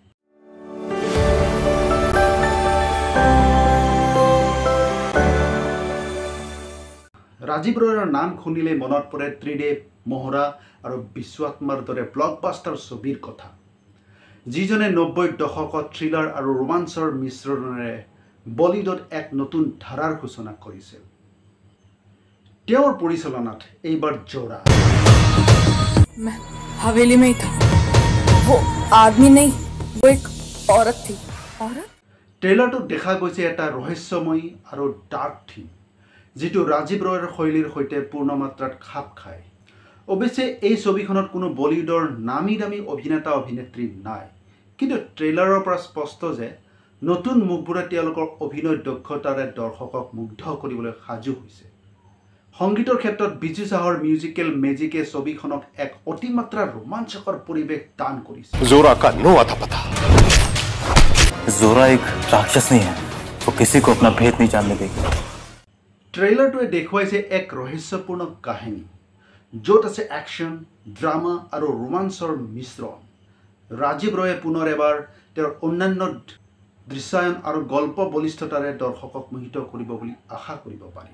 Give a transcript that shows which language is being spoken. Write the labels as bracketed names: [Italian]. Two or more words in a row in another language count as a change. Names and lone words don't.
[Assamese] ৰাজীৱ ৰয়ৰ নাম শুনিলে মনত পৰে ত্ৰিদেৱ, মহৰা আৰু বিশ্বআত্মাৰ দৰে ব্লকবাষ্টাৰ ছবিৰ কথা, যিজনে 90 দশকত থ্ৰিলাৰ আৰু ৰোমাঞ্চৰ মিশ্ৰণেৰে বলিউডত এক নতুন ধাৰাৰ সূচনা কৰিছিল। তেওঁৰ পৰিচালনাত এইবাৰ জোৰা। [Hindi] मैं हवेली में ही था। वो आदमी नहीं, वो एक औरत थी। औरत? [Assamese] ট্ৰেইলাৰটোত দেখা গৈছে এটা ৰহস্যময়ী আৰু ডাৰ্ক থিম, যিটো ৰাজীৱ ৰয়ৰ শৈলীৰ সৈতে পূৰ্ণমাত্ৰাত খাপ খায়। অৱশ্যে এই ছবিখনত কোনো বলিউডৰ নামী দামী অভিনেতা অভিনেত্ৰী নাই, কিন্তু ট্ৰেইলাৰৰ পৰা স্পষ্ট যে নতুন মুখবোৰে তেওঁলোকৰ অভিনয় দক্ষতাৰে দৰ্শকক মুগ্ধ কৰিবলৈ সাজু হৈছে। সংগীতৰ ক্ষেত্ৰত বিজু চাহৰ [English] musical magic [Assamese] ছবিখনক এক অতিমাত্ৰা ৰোমাঞ্চকৰ পৰিৱেশ দান কৰিছে। [Hindi] जोरा का नो आता पता। जोरा एक राक्षस नहीं है, वो किसी को अपना भेद नहीं जानने देगी। [Assamese] ট্ৰেইলাৰটোৱে দেখুৱাইছে এক ৰহস্যপূৰ্ণ কাহিনী, য'ত আছে একশ্যন, ড্ৰামা আৰু ৰোমাঞ্চৰ মিশ্ৰণ। ৰাজীৱ ৰয়ে পুনৰ এবাৰ তেওঁৰ অন্যান্য দৃশ্যায়ন আৰু গল্প বলিষ্ঠতাৰে দৰ্শকক মোহিত কৰিব বুলি আশা কৰিব পাৰি।